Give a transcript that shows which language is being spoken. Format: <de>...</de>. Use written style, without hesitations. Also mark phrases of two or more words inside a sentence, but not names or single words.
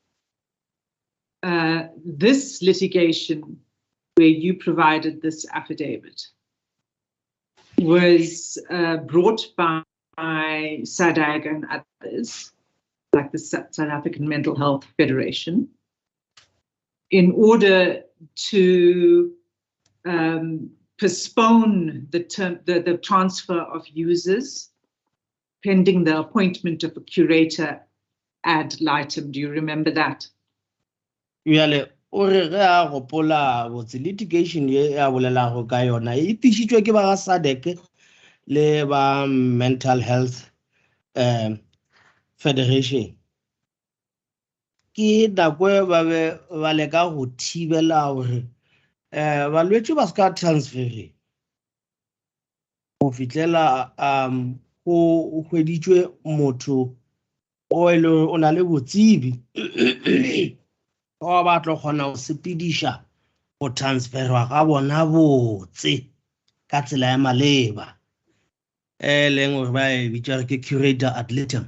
<en>This litigation where you provided this affidavit was brought by SADAG and others, like the South African Mental Health Federation, in order to postpone the transfer of users pending the appointment of a curator ad litem. Do you remember that?</en> <nso>Yale o re ge a gopola botse litigation ye a bolelago ka yona e tišitšwe ke ba ga SADC le ba Mental Health Federation. Ke nako ba be ba leka go thibela gore balwetši ba ska transfere go fitlela go hweditšwe motho o e le o na le botsebi o ba tlo kgona go sepediša go transferwa ga bona botse ka tsela ya maleba leng gore ba e bitša ke</nso> <la>curator ad litem.</la>